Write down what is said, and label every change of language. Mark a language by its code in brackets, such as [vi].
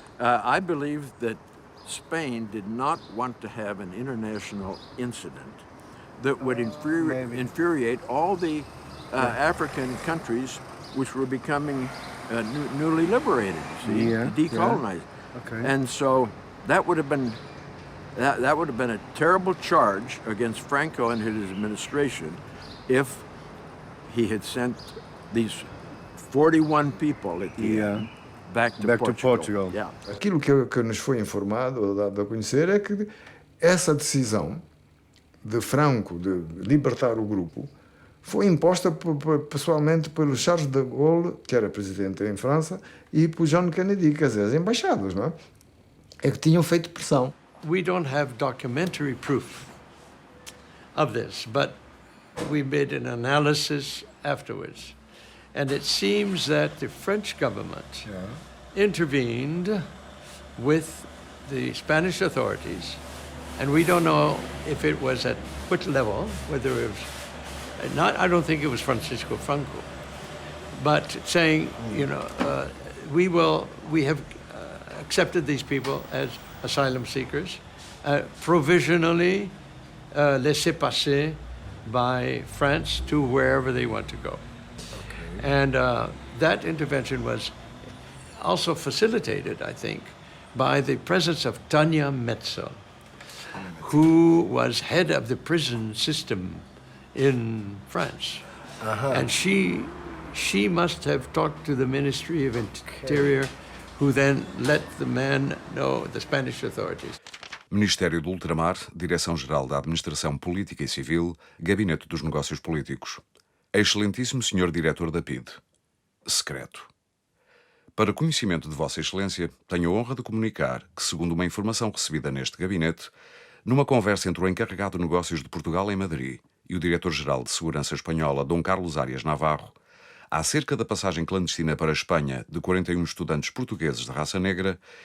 [en] I believe that Spain did not want to have an international incident that would infuriate all the African countries which were becoming newly liberated, decolonized. Okay. And so that would have been a terrible charge against Franco and his administration if he had sent these 41 people at the end back to Portugal. Yeah. [pt] Aquilo que nos foi informado ou dado a conhecer é que essa decisão de Franco de libertar o grupo foi imposta pessoalmente pelo Charles de Gaulle, que era presidente em França, e por John Kennedy, quer dizer, as embaixadas, não é? É que tinham feito pressão. [en] We don't have documentary proof of this, but we made an analysis afterwards. And it seems that the French government intervened with the Spanish authorities, and we don't know if it was at what level, whether it was I don't think it was Francisco Franco, but saying, you know, we have accepted these people as asylum seekers, provisionally laissez passer by France to wherever they want to go. And that intervention was also facilitated, I think, by the presence of Tanya Metzel, who was head of the prison system in France. And she must have talked to the Ministry of Interior, who then let the man know, the Spanish authorities. [pt] Ministério do Ultramar, Direção-Geral da Administração Política e Civil, Gabinete dos Negócios Políticos. Excelentíssimo Senhor Diretor da PIDE. Secreto. Para conhecimento de Vossa Excelência, tenho a honra de comunicar que, segundo uma informação recebida neste gabinete, numa conversa entre o encarregado de negócios de Portugal em Madrid e o Diretor-Geral de Segurança Espanhola, Dom Carlos Arias Navarro, acerca da passagem clandestina para a Espanha de 41 estudantes portugueses de raça negra,